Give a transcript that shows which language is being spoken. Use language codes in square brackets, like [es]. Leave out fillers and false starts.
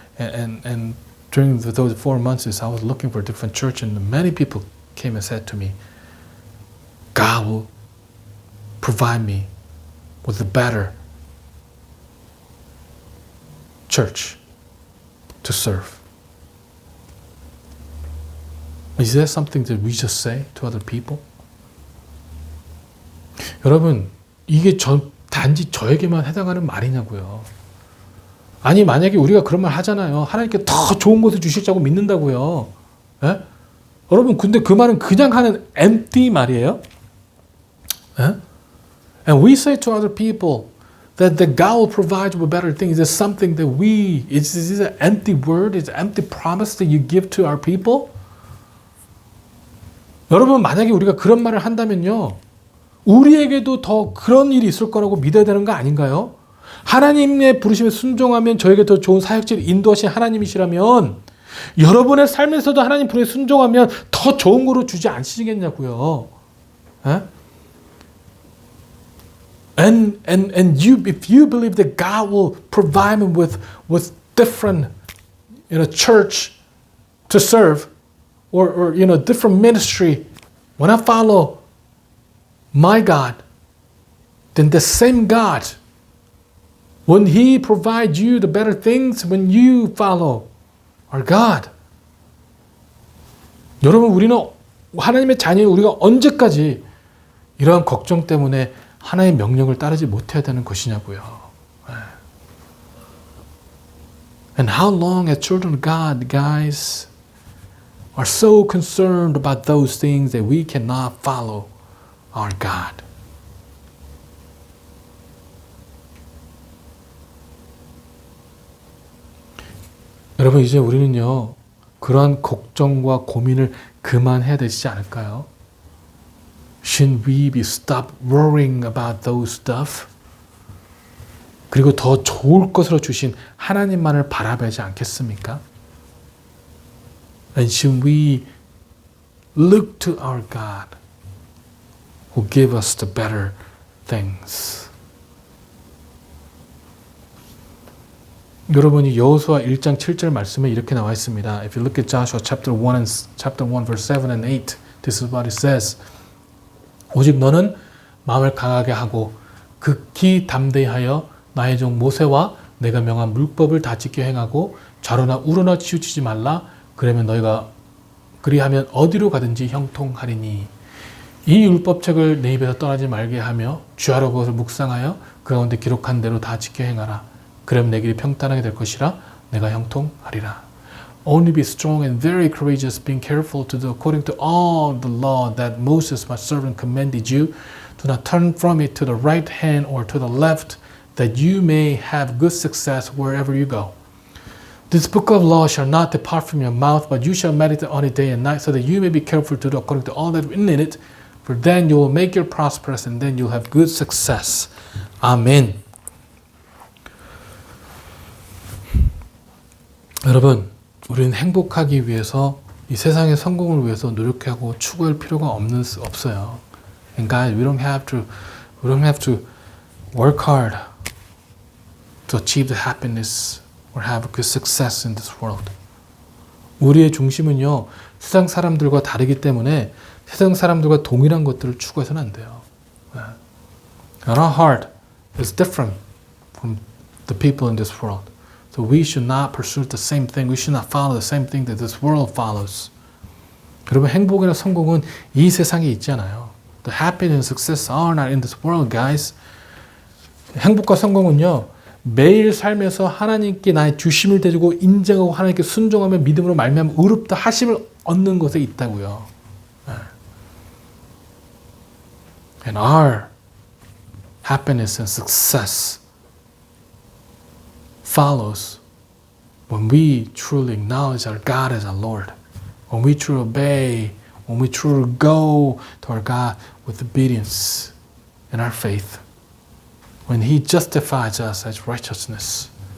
[en] And during those 4 months, I was looking for a different church, and many people came and said to me, God will provide me with a better church to serve. Is that something that we just say to other people? [ko] 여러분, 이게 단지 저에게만 해당하는 말이냐고요. 아니, 만약에 우리가 그런 말 하잖아요. 하나님께 더 좋은 것을 주실자고 믿는다고요. 예? 여러분, 근데 그 말은 그냥 하는 empty 말이에요. 예? [en] And we say to other people that God will provide you with better things. Is something that is an empty word? Is an empty promise that you give to our people? [ko] 여러분, 만약에 우리가 그런 말을 한다면요, 우리에게도 더 그런 일이 있을 거라고 믿어야 되는 거 아닌가요? 하나님의 부르심에 순종하면 저에게 더 좋은 사역지를 인도하신 하나님이시라면, 여러분의 삶에서도 하나님 부르심에 순종하면 더 좋은 거로 주지 않으시겠냐고요. 에? [en] And if you believe that God will provide me with different, church to serve, or different ministry, when I follow my God, then the same God When He provides you the better things when you follow our God. [ko] 여러분, 우리는 하나님의 자녀인 우리가 언제까지 이러한 걱정 때문에 하나님의 명령을 따르지 못해야 되는 것이냐고요. [en] And how long as children of God, guys, are so concerned about those things that we cannot follow our God. [ko] 여러분, 이제 우리는요, 그러한 걱정과 고민을 그만해야 되지 않을까요? [en] Shouldn't we be stop worrying about those stuff? [ko] 그리고 더 좋을 것으로 주신 하나님만을 바라보지 않겠습니까? [en] And should we look to our God who give us the better things? [ko] 여러분이 여호수아 1장 7절 말씀에 이렇게 나와 있습니다. [en] If you look at Joshua chapter 1 verse 7 and 8, this is what it says. [ko] 오직 너는 마음을 강하게 하고 극히 담대히 하여 나의 종 모세와 내가 명한 율법을 다 지켜 행하고 좌로나 우로나 치우치지 말라. 그러면 너희가 그리하면 어디로 가든지 형통하리니. 이 율법책을 내 입에서 떠나지 말게 하며 주야로 그것을 묵상하여 그 가운데 기록한 대로 다 지켜 행하라. 그러면 내 길이 평탄하게 될 것이라. 내가 형통하리라. [en] Only be strong and very courageous, being careful to do according to all the law that Moses my servant commanded you. Do not turn from it to the right hand or to the left, that you may have good success wherever you go. This book of law shall not depart from your mouth, but you shall meditate on it day and night, so that you may be careful to do according to all that is written in it. For then you will make you prosperous, and then you'll have good success. Amen. [ko] 여러분, 우리는 행복하기 위해서 이 세상의 성공을 위해서 노력하고 추구할 필요가 없어요. [en] And guys, we don't have to work hard to achieve the happiness or have a good success in this world. [ko] 우리의 중심은요, 세상 사람들과 다르기 때문에 세상 사람들과 동일한 것들을 추구해서는 안 돼요. [en] And our heart is different from the people in this world. So we should not pursue the same thing. We should not follow the same thing that this world follows. [ko] 여러분, 행복이나 성공은 이 세상에 있지 않아요. [en] The happiness and success are not in this world, guys. [ko] 행복과 성공은요, 매일 삶에서 하나님께 나의 주심을 드리고 인정하고 하나님께 순종하며 믿음으로 말미암아 의롭다 하심을 얻는 것에 있다고요. [en] And our happiness and success follows when we truly acknowledge our God as our Lord, when we truly obey, when we truly go to our God with obedience and our faith, when He justifies us as righteousness.